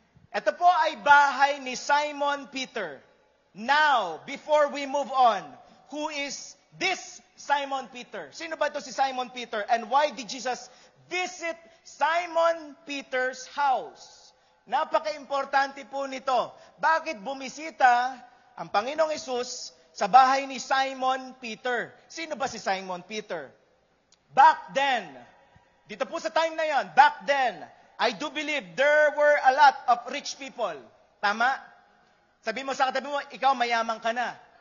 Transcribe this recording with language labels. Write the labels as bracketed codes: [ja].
[tl] Ito po ay bahay ni Simon Peter. [en] Now, before we move on, who is this Simon Peter? [tl] Sino ba ito si Simon Peter? [en] And why did Jesus visit Simon Peter's house? [tl] Napaka-importante po nito. Bakit bumisita ang Panginoong Hesus sa bahay ni Simon Peter? Sino ba si Simon Peter? [en] Back then, [tl] dito po sa time na yan, [en] back then, I do believe there were a lot of rich people. Tama? [tl] Sabi mo sa katabi mo, ikaw mayaman ka na.